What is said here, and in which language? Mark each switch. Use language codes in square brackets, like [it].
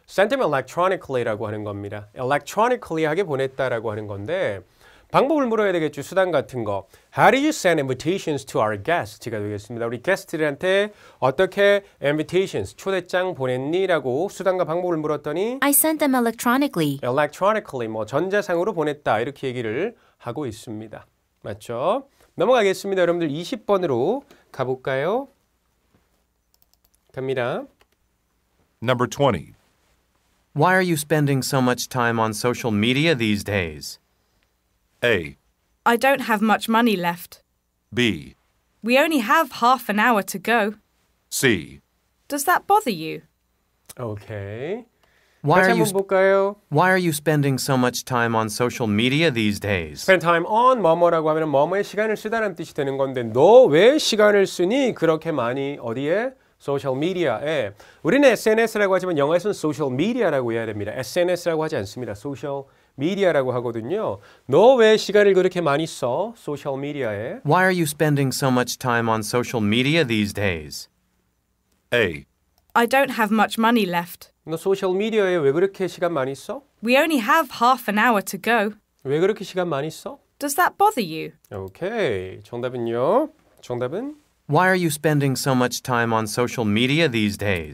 [en] Sent them electronically [ko] 라고 하는 겁니다. electronically하게 보냈다라고 하는 건데 방법을 물어야 되겠죠. 수단 같은 거. [en] How did you send invitations to our guests [ko] 가 되겠습니다. 우리 게스트들한테 어떻게 invitations, 초대장 보냈니? 라고 수단과 방법을 물었더니 [en] I sent them electronically. [ko] electronically, 전자상으로 보냈다. 이렇게 얘기를 하고 있습니다. 맞죠? 넘어가겠습니다. 여러분들 20번으로 가볼까요? 갑니다. [en] Number 20. Why are you spending so much time on social media these days? A. I don't have much money left. B. We only have half an hour to go. C. Does that bother you? [ko] 오케이. [en] Why [ko] 다시 [en] are you [ko] 한번 볼까요? [en] Why are you spending so much time on social media these days? Spend time on [ko] 뭐뭐라고 하면 뭐뭐에 시간을 쓰다는 뜻이 되는 건데 너 왜 시간을 쓰니? 그렇게 많이 어디에? 소셜 미디어에. 우리는 SNS라고 하지만 영어에서는 소셜 미디어라고 해야 됩니다. SNS라고 하지 않습니다. 소셜 미디어라고 하거든요. 너 왜 시간을 그렇게 많이 써? 소셜 미디어에. [en] Why are you spending so much time on social media these days? A. I don't have much money left. [ko] 너 소셜 미디어에 왜 그렇게 시간 많이 써? [en] We only have half an hour to go. [ko] 왜 그렇게 시간 많이 써? [en] Does that bother you? [ko] 오케이. 정답은요? 정답은? [en] Why are you spending so much time on social media these days?